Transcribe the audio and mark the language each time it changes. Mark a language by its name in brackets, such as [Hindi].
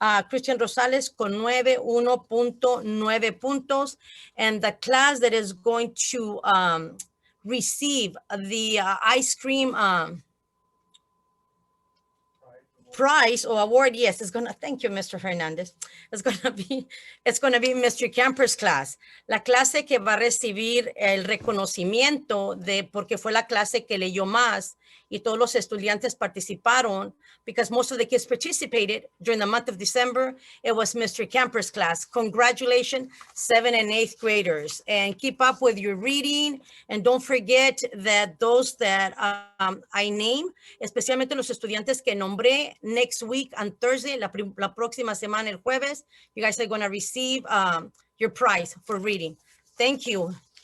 [Spanish] Christian Rosales con 1.9 puntos. [English] And the class that is going to receive the ice cream prize or award, yes, it's gonna, thank you, Mr. Fernandez. It's gonna be Mr. Camper's class. [Spanish] La clase que va a recibir el reconocimiento de, porque fue la clase que leyó más y todos los estudiantes participaron, [English] because most of the kids participated during the month of December. It was Mr. Camper's class. Congratulations, 7th and 8th graders, and keep up with your reading. And don't forget that those that I name, [Spanish] especialmente los estudiantes que nombré, [English] next week on Thursday, [Spanish] la próxima semana, el jueves, [English] you guys are going to receive your prize for reading. Thank you.